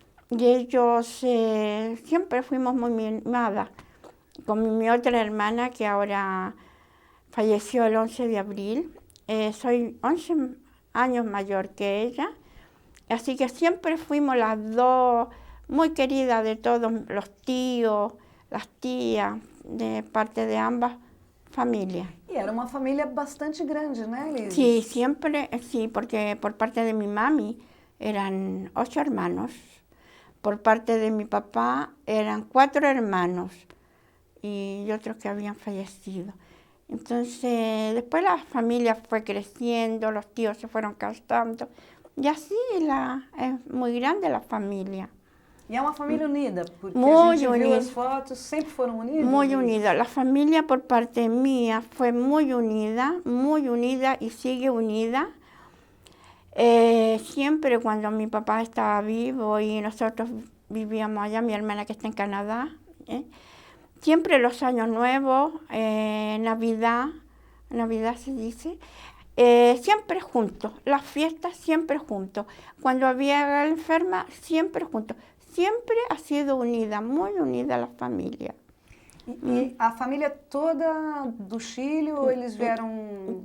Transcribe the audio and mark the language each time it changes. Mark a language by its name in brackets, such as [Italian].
[Spanish] Y ellos siempre fuimos muy mimadas, con mi otra hermana que ahora falleció el 11 de abril. Soy 11 años mayor que ella, así que siempre fuimos las dos muy queridas de todos los tíos, las tías, de parte de ambas familias. [Portuguese] E era uma família bastante grande, né, Liz? [Spanish] Sí, siempre, sí, porque por parte de mi mami eran 8 hermanos, por parte de mi papá eran 4 hermanos y otros que habían fallecido. Entonces, después la familia fue creciendo, los tíos se fueron casando, y así es muy grande la familia. [Portuguese] E é uma família unida, porque [Spanish] Muy [Portuguese] a gente viu [Spanish] unida. [Portuguese] as fotos, sempre foram unidos? [Spanish] Muy unida. La familia por parte mía fue muy unida y sigue unida. Siempre cuando mi papá estaba vivo y nosotros vivíamos allá, mi hermana que está en Canadá, siempre los años nuevos, Navidad se dice, siempre juntos, las fiestas siempre juntos, cuando había enferma siempre juntos, siempre ha sido unida, muy unida la familia. [Portuguese] E a família toda do Chile ou eles vieram...